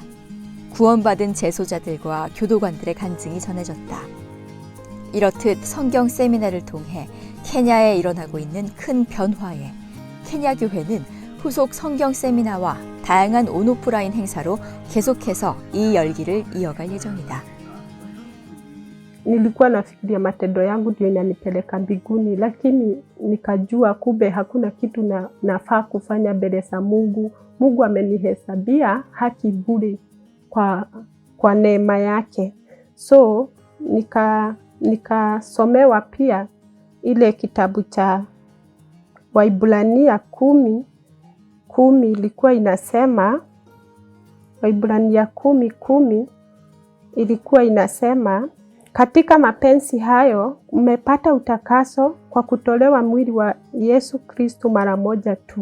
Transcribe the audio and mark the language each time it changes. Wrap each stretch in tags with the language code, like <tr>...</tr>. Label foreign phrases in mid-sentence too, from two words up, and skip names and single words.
<ko>구원받은 재소자들과 교도관들의 간증이 전해졌다. 이렇듯 성경 세미나를 통해 케냐에 일어나고 있는 큰 변화에 케냐 교회는 후속 성경 세미나와 다양한 온오프라인 행사로 계속해서 이 열기를 이어갈 예정이다.</ko> <sw>Nilikuwa nafikiria matendo yangu ndio inanipeleka mbinguni, lakini nikajua kumbe hakuna kitu nafaa kufanya mbele za Mungu. Mungu amenihesabia haki bure kwa neema yake. So nikasomewa pia ile kitabu cha Waibrania 10:10 ilikuwa inasema, Waibrania 10:10 ilikuwa inasema, katika mapenzi hayo umepata utakaso kwa kutolewa mwili wa Yesu Kristo mara moja tu.</sw>